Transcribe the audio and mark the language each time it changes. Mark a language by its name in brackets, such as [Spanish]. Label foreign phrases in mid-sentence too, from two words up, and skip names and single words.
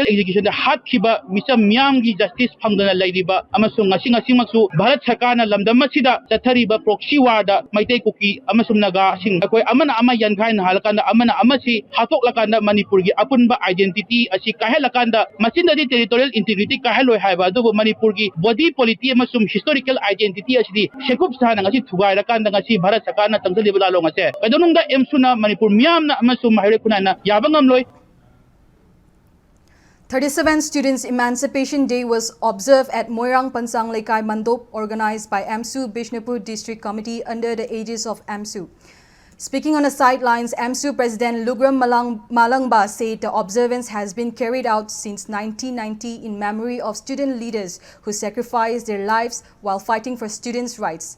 [Manipuri] execution da hat khiba misam myam gi justice phangdana lariba amasung ngasi maksu Bharat Sarkarna lamdam sida chathariba [English] proxy war [Manipuri] da maitei kuki amasum naga sing akoi amana ama yankhain halakanda amana amasi hatok lakanda Manipur gi apunba identity asi kahelakanda machinda di [English] territorial integrity [Manipuri] kaheloi haiba adugo Manipur gi [English] body polity [Manipuri] amasum [English] historical identity [Manipuri] asi sekup sana ngasi thugai lakanda ngasi Bharat Sarkarna tangzali bala long ase kadonungda emsuna Manipur miyamna amasum mahire kunana yabangam loi [English] 37th Students' Emancipation Day was observed at Moirang Pansang Lekai Mandop organized by AMSU Bishnupur District Committee under the aegis of AMSU. Speaking on the sidelines, AMSU President Lugram Malangba said the observance has been carried out since 1990 in memory of student leaders who sacrificed their lives while fighting for students' rights.